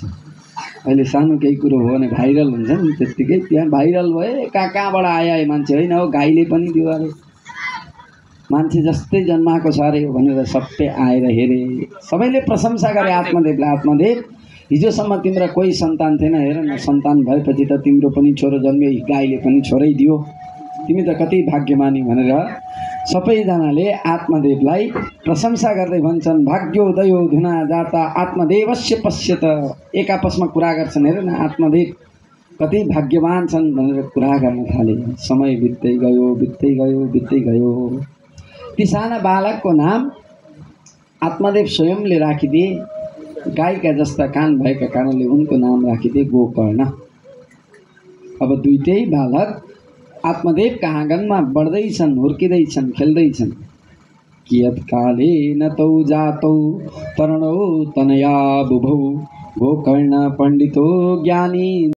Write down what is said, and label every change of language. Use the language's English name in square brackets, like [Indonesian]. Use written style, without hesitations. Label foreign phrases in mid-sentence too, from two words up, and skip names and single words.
[Nepali] अहिले सानो केही कुरो हो भने भाइरल हुन्छ नि, त्यत्तिकै त्यहाँ भाइरल भए कहाँबाट आए मान्छे, होइन हो गाईले पनि दियो अरे, मान्छे जस्तै जन्माएको छ अरे भनेर सबै आएर हेरे, सबैले प्रशंसा गरे आत्मदेवलाई। आत्मदेव, हिजोसम्म तिम्रो कोही सन्तान थिएन, हेर न सन्तान भएपछि त तिम्रो पनि छोरो जन्मियो, गाईले पनि छोरै दियो, तिमी त कति भाग्यमानी भनेर सबैजनाले आत्मदेवलाई प्रशंसा गर्दै भन्छन्। [Sanskrit] भाग्योदयो धुना जाता आत्मदेवस्य पश्यत, [Nepali] एक आपसमा कुरा गर्छन्, हेर न आत्मदेव कति भाग्यवान छन् भनेर कुरा गर्न थाले। समय बित्दै गयो, बित्दै गयो, बित्दै गयो। ती साना बालकको नाम आत्मदेव स्वयंले राखिदिए। गाईका जस्ता कान भएका कारणले उनको नाम राखिदिए गोकर्ण। अब दुईटै बालक आत्मदेवका आँगनमा बढ्दैछन्, हुर्किँदैछन्, खेल्दैछन्। [Sanskrit] कियत् काले न तौ जातौ तरणौ तनया बुभौ गोकर्ण पण्डितो ज्ञानी